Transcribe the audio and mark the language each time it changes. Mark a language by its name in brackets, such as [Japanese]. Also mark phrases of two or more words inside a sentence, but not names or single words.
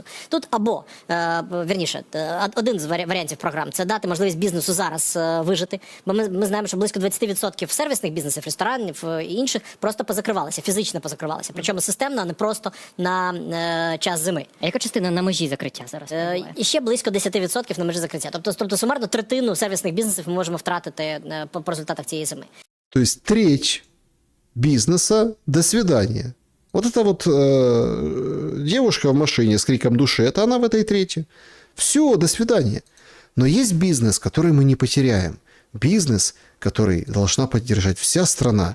[Ukrainian] Тут або, вірніше, один з варіантів програм – це дати можливість бізнесу зараз вижити, бо ми знаємо, що близько 20% сервісних бізнесів, ресторанів і інших просто позакривалися, фізично позакривалися, причому системно, а не просто на час зими. А яка частина на межі закриття зараз? І ще близько 10% на межі закриття. Тобто сумарно третину сервісних бізнесів ми можемо втратити по результатах цієї зими. [Russian] Тобто треть бизнеса «до свидания». Вот эта вот девушка в машине с криком души, это она в этой трети. Все, до свидания. Но есть бизнес, который мы не потеряем. Бизнес, который должна поддержать вся страна.